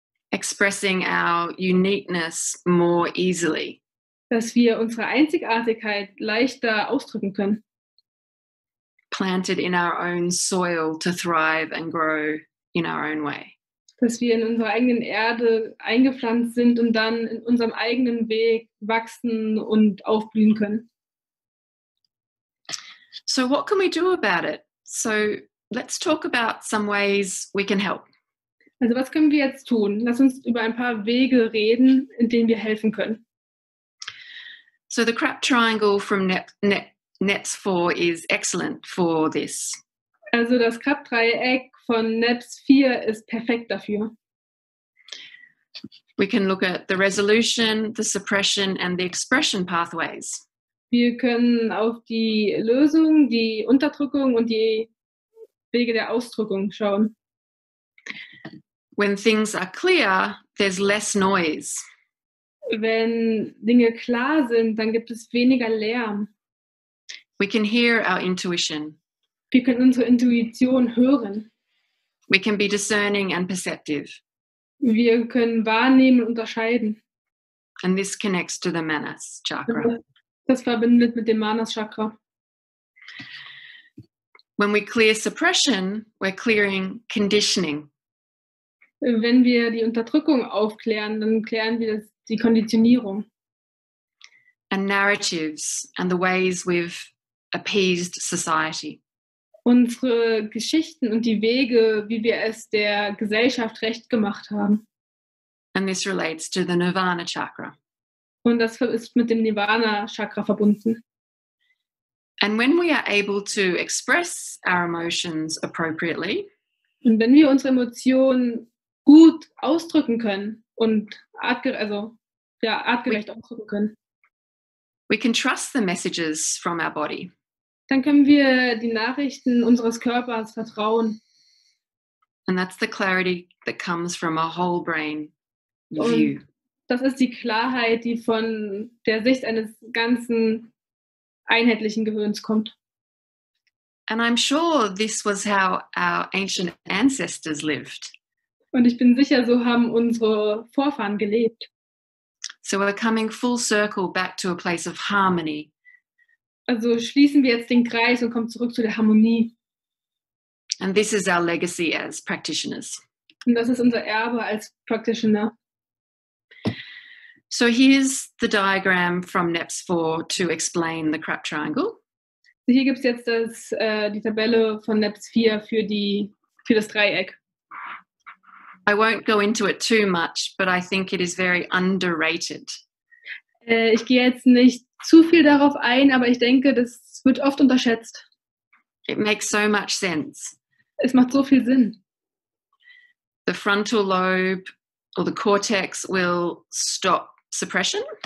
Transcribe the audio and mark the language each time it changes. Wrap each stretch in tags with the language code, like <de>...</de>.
<en>Expressing our uniqueness more easily.</en> <de>Dass wir unsere Einzigartigkeit leichter ausdrücken können.</de> <en>Planted in our own soil to thrive and grow in our own way.</en> <de>Dass wir in unserer eigenen Erde eingepflanzt sind und dann in unserem eigenen Weg wachsen und aufblühen können.</de> <en>So what can we do about it? So let's talk about some ways we can help.</en> <de>Also was können wir jetzt tun? Lass uns über ein paar Wege reden, in denen wir helfen können.</de> <en>So the crap triangle from NEPS 4 is excellent for this.</en> <de>Also das Krebsdreieck von NEPS 4 ist perfekt dafür.</de> <en>We can look at the resolution, the suppression and the expression pathways.</en> <de>Wir können auf die Lösung, die Unterdrückung und die Wege der Ausdrückung schauen.</de> <en>When things are clear, there's less noise.</en> <de>Wenn Dinge klar sind, dann gibt es weniger Lärm.</de> <en>We can hear our intuition.</en> <de>Wir können unsere Intuition hören.</de> <en>We can be discerning and perceptive.</en> <de>Wir können wahrnehmen und unterscheiden.</de> <en>And this connects to the Manas chakra.</en> <de>Das verbindet mit dem Manas Chakra.</de> <en>When we clear suppression, we're clearing conditioning.</en> <de>Wenn wir die Unterdrückung aufklären, dann klären wir die Konditionierung.</de> <en>And narratives and the ways we've appeased society.</en> <de>Unsere Geschichten und die Wege, wie wir es der Gesellschaft recht gemacht haben.</de> <en>And this relates to the Nirvana chakra.</en> <de>Und das ist mit dem Nirvana Chakra verbunden.</de> <en>And when we are able to express our emotions appropriately,</en> <de>und wenn wir unsere Emotionen gut ausdrücken können und artgerecht ausdrücken können,</de> <en>we can trust the messages from our body.</en> <de>Dann können wir die Nachrichten unseres Körpers vertrauen.</de> <en>And that's the clarity that comes from a whole brain view.</en> <de>Und das ist die Klarheit, die von der Sicht eines ganzen einheitlichen Gehirns kommt.</de> <en>And I'm sure this was how our ancient ancestors lived.</en> <de>Und ich bin sicher, so haben unsere Vorfahren gelebt.</de> <en>So we're coming full circle back to a place of harmony.</en> <de>Also schließen wir jetzt den Kreis und kommen zurück zu der Harmonie.</de> <en>And this is our legacy as practitioners.</en> <de>Und das ist unser Erbe als Practitioner.</de> <en>So here's the diagram from NEPS 4 to explain the crap triangle.</en> <de>Hier gibt es jetzt die Tabelle von NEPS 4 für das Dreieck.</de> <en>I won't go into it too much, but I think it is very underrated.</en> <de>Ich gehe jetzt nicht zu viel darauf ein, aber ich denke, das wird oft unterschätzt.</de> <en>It makes so much sense.</en> <de>Es macht so viel Sinn.</de> <en>The frontal lobe or the cortex will stop suppression.</en>